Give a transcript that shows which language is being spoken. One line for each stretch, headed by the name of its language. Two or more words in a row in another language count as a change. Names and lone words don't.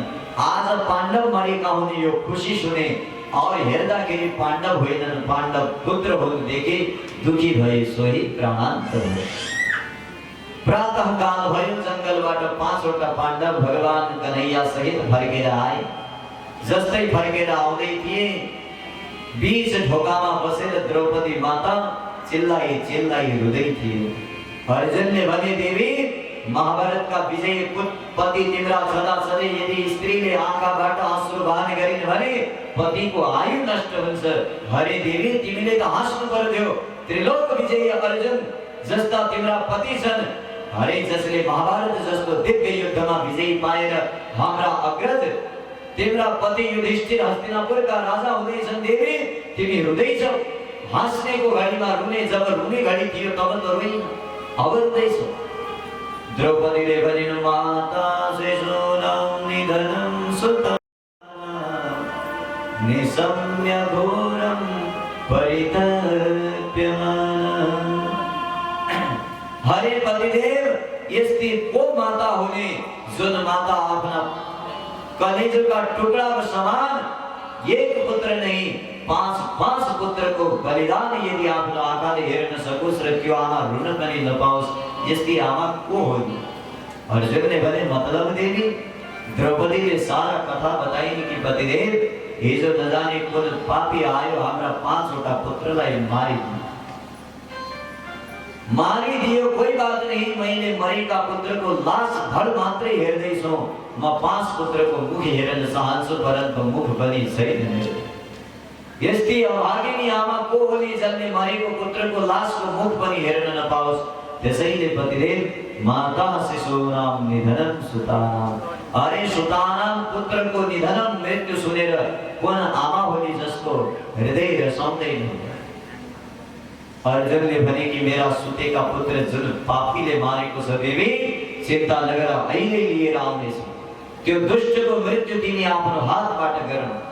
Nepali: आज पाण्डव मरेका हुने यो खुसी सुने, अब हेर्दाखेरि पाण्डव होइनन्, पाण्डव पुत्र हुन् देखे दुखी भए, सोही प्राणान्त भए। प्रातः काल भयो, जंगलबाट पाँचवटा पाण्डव भगवान कन्हैया सहित फर्केर आए। जस्तै फर्केर आउँदै थिए, बीच ढोकामा बसेर द्रौपदी माता चिल्लाई चिल्लाई रुँदै थिए। अर्जुनले भने, देवी महाभारतका विजयी पति तिम्रा छँदा छँदै यदि स्त्रीले आँखाबाट आँसु बहाने गरिन् भने पतिको आयु नष्ट हुन्छ। हरे देवी, तिमीले त हाँस्नु पर्यो, त्रिलोक विजयी अर्जुन जस्ता तिम्रा पति छन्। हरे, जसले महाभारत जस्तो दिव्य युद्धमा विजयी पाएर हाम्रा अग्रज तिम्रा पति युधिष्ठिर हस्तिनापुरका राजा हुँदैछन्। देवी, तिमी रुँदैछौ। हाँस्नेको घडीमा रुने, जब रुने घडी थियो तब त रोइन, अब रुँदैछौ। द्रौपदीले भनिन्,
Sanskrit: माता शिशूनां निधनं सुतं निशम्य घोरं परितप्यमानं।
Nepali: हरे पतिदेव, यस्ती को माता हुने जुन माता आफ्ना कलेजोका टुक्राको समान एक पुत्र नहीं पाँच पुत्र को बलिदान यदि आफ्नो आँखाले हेर्न सकोस् र त्यो आमा रुन पनि नपाओस्, यस्ती आमा
Hindi: को होगी?
Nepali: अर्जुनले भने, मतलब देवी? द्रौपदीले सारा कथा बताइन् कि पतिदेव, हिजो नजाने कुन पापी आयो, हाम्रा पाँचवटा पुत्रलाई मारिदियो।
Hindi: कोही बात नहीं,
Nepali: मैले मरेका पुत्रको लास धड मात्रै हेर्दैछु। म पाँच पुत्रको मुख हेर्न चाहन्छु, परन्तु मुख पनि छैन। यस्ती अभागिनी आमा को होली जसले मरेको पुत्रको लासको मुख पनि हेर्न नपाओस्? त्यसैले पतिदेव,
Sanskrit: माता शिशूनां निधनं सुतानां।
Nepali: अरे सुतानां पुत्रको निधनं मृत्यु सुनेर कुन आमा होली जसको हृदय रसाउँदैन? अर्जुनले भने कि मेरा सुतेका पुत्र जुन पापीले मारेको छ देवी, चिन्ता नगर, अहिले लिएर आउनेछु। त्यो दुष्टको मृत्यु तिमी आफ्नो हातबाट गरौ।